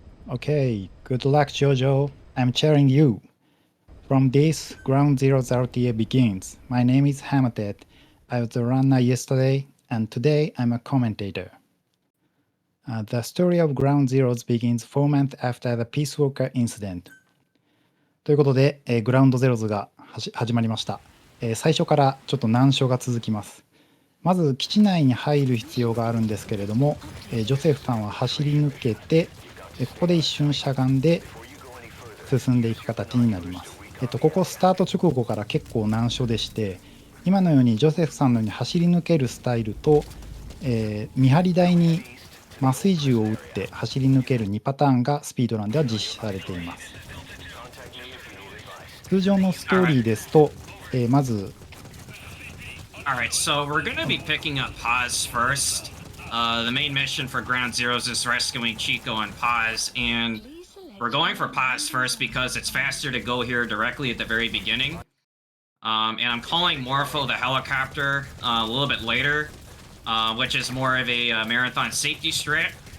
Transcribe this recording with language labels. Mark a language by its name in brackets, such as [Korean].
[English] Okay, good luck, Jojo. I'm cheering you. From this, Ground Zeroes RTA begins. My name is Hamatet. I was a runner yesterday, and today I'm a commentator. The story of Ground Zeroes begins 4 months after the Peace Walker incident. [Japanese] ということで、グラウンドゼロズが始まりました。最初からちょっと難所が続きます。まず基地内に入る必要があるんですけれども、ジョセフさんは走り抜けて、ここで一瞬しゃがんで進んでいく形になります。ここスタート直後から結構難所でして、今のようにジョセフさんのように走り抜けるスタイルと、見張り台に麻酔銃を撃って走り抜ける2パターンがスピードランでは実施されています。通常のストーリーですと、まず [English] Alright, so we're going to be picking up Paz first. The main mission for Ground Zeroes is rescuing Chico and Paz, and we're going for Paz first because it's faster to go here directly at the very beginning. And I'm calling Morpho the helicopter a little bit later, which is more of a marathon safety strat.